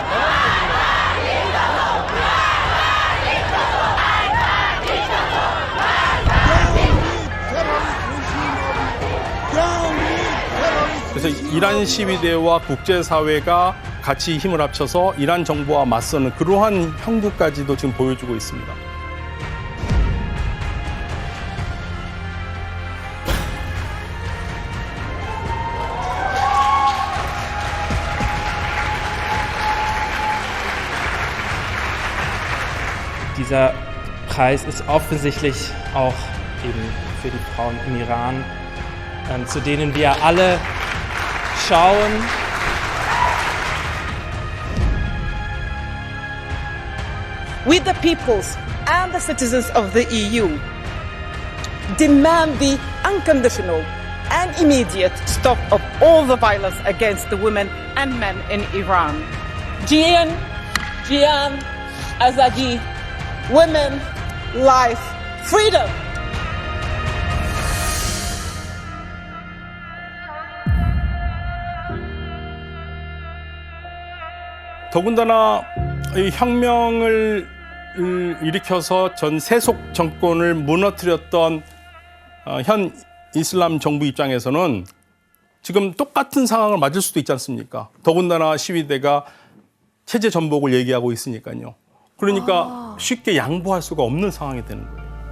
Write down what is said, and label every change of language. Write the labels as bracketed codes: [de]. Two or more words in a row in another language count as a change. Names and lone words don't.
[ko] 그래서 이란 시위대와 국제사회가 같이 힘을 합쳐서 이란 정부와 맞서는 그러한 형국까지도 지금 보여주고 있습니다. [de] Dieser Preis ist offensichtlich auch eben für die Frauen im Iran, zu denen wir alle schauen. [en] We, the peoples and the citizens of the EU, demand the unconditional and immediate stop of all the violence against the women and men in Iran. [ku] Jian, Azadi, [en] women, life, freedom. [ko] 더군다나 이 혁명을 일으켜서 전 세속 정권을 무너뜨렸던 현 이슬람 정부 입장에서는 지금 똑같은 상황을 맞을 수도 있지 않습니까? 더군다나 시위대가 체제 전복을 얘기하고 있으니까요. 그러니까 쉽게 양보할 수가 없는 상황이 되는 거예요.